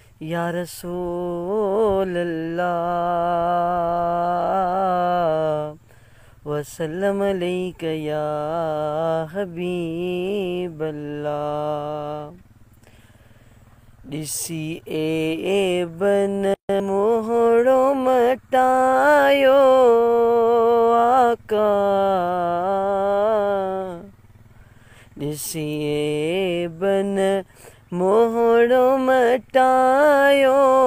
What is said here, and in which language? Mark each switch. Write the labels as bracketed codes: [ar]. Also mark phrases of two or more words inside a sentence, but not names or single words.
[ar] یا رسول اللہ، وسلم علیک یا حبیب اللہ۔ [sd] ڈسی اے بن موہڑو مٹایو آقا، ڏسي اي بن موهڙو مٽايو،